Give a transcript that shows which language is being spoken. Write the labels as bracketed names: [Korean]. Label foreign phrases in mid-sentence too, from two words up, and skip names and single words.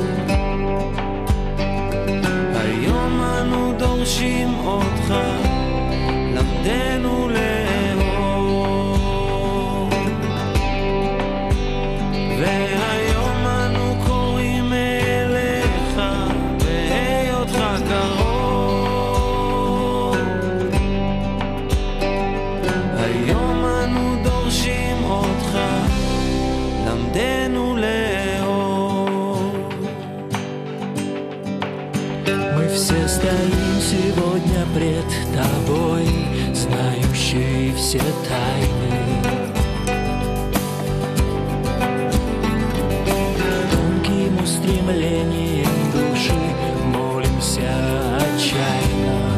[Hebrew] היום אנו דורשים אותך, למדנו והיום אנו קוראים אליך בהיותך קרוב. היום אנו דורשים אותך, למדנו לאהוב. [Russian] Мы все стоим сегодня пред тобой, знающие все тайны. Стремлением души молимся отчаянно.